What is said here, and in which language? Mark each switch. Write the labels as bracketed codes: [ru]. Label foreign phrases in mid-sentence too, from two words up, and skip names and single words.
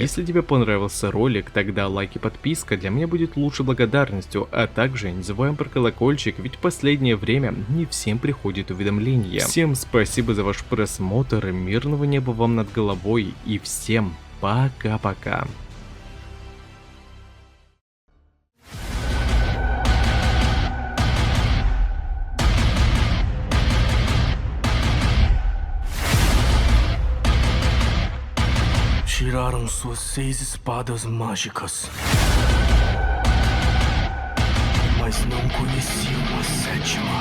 [ru] Если тебе понравился ролик, тогда лайк и подписка для меня будет лучшей благодарностью, а также не забываем про колокольчик, ведь в последнее время не всем приходит уведомления. Всем спасибо за ваш просмотр, мирного неба вам над головой и всем пока-пока. [pt] Tiraram suas 6 espadas mágicas, mas não conheciam a sétima.